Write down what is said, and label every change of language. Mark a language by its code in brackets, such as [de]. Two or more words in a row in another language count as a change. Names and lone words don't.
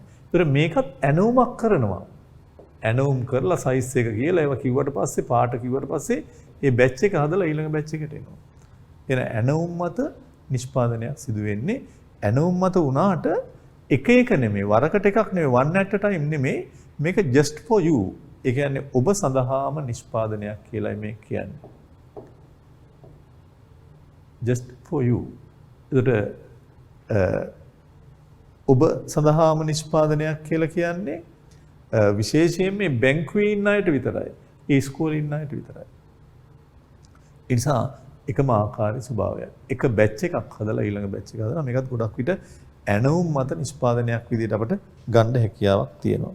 [si] ඒතර මේකත් ඇනවුමක් කරනවා. ඇනවුම් කරලා සයිස් එක කියලා ඒවා කිව්වට පස්සේ පාට කිව්වට පස්සේ ඒ බැච් එක හදලා ඊළඟ බැච් එකට එනවා. එන ඇනවුම් මත නිෂ්පාදනයක් සිදු වෙන්නේ. ඇනවුම් මත වුණාට එක එක නෙමෙයි වරකට එකක් නෙමෙයි [en] one at a time [si] නෙමෙයි මේක [en] just for you. [si] ඒ කියන්නේ ඔබ සඳහාම නිෂ්පාදනයක් කියලායි මේ කියන්නේ. [en] just for you. [si] ඒකට ඔබ සඳහාම නිෂ්පාදනයක් කියලා කියන්නේ විශේෂයෙන් මේ බැංකුවේ ඉන්න අයට විතරයි. ඒ ඉස්කෝලේ ඉන්න අයට විතරයි. ඒ නිසා එකම ආකාරයේ ස්වභාවයක්. එක බැච් එකක් හදලා ඊළඟ බැච් එක හදලා මේකත් ගොඩක් විට ඇනවුම් මත නිෂ්පාදනයක් විදිහට අපිට ගන්න හැකියාවක් තියෙනවා.